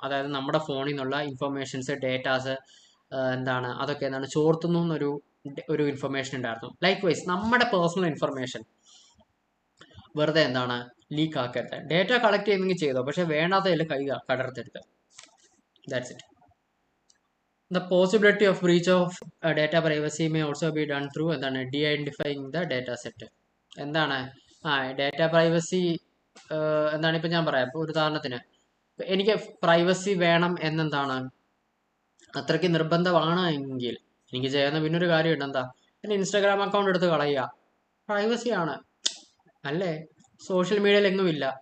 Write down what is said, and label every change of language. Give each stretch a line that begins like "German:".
Malayalam: അതായത് നമ്മുടെ ഫോണിൽ നിന്നുള്ള ഇൻഫർമേഷൻസ് ഡേറ്റാസ് എന്താണ് അതൊക്കെ എന്താണ് ചോർത്തുന്നു എന്നൊരു ഒരു ഇൻഫർമേഷൻ ഉണ്ടായിരുന്നു. ലൈക്ക് വൈസ് നമ്മുടെ പേഴ്സണൽ ഇൻഫർമേഷൻ വെറുതെ എന്താണ് ലീക്ക് ആക്കരുത്. ഡേറ്റ കളക്ട് ചെയ്യുന്നെങ്കിൽ ചെയ്തോ, പക്ഷെ വേണ്ടാത്തതിൽ കൈ കടർത്തരുത്. That's it.
English: The possibility of breach of data privacy may also be done through
Malayalam: എന്താണ്
English: de-identifying the data set.
Malayalam: എന്താണ് ഡാറ്റ പ്രൈവസി എന്താണ് ഇപ്പം ഞാൻ പറയാം. ഇപ്പോൾ ഒരു ഉദാഹരണത്തിന് എനിക്ക് പ്രൈവസി വേണം എന്നെന്താണ് അത്രയ്ക്ക് നിർബന്ധമാണ് എങ്കിൽ എനിക്ക് ചെയ്യുന്ന പിന്നൊരു കാര്യമുണ്ട്. എന്താ, എൻ്റെ ഇൻസ്റ്റാഗ്രാം അക്കൗണ്ട് എടുത്ത് കളയുക. പ്രൈവസിയാണ് അല്ലേ? സോഷ്യൽ മീഡിയയിൽ എങ്ങുമില്ല.